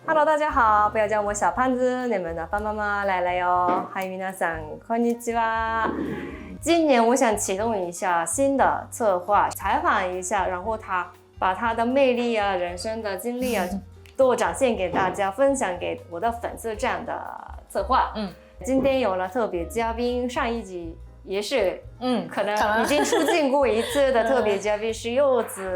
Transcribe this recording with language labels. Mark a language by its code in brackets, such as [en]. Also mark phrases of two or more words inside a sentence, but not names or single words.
[zh] Hello， 大家好，不要叫我小胖子，你们的爸爸妈妈来了哟。嗨， [ja] 皆さんこんにちは。 [zh] 今年我想启动一下新的策划，采访一下，然后把他的魅力啊、人生的经历啊，都展现给大家，分享给我的粉丝这样的策划。今天有了特别嘉宾，上一集也是可能已经出镜过一次的特别嘉宾是柚子。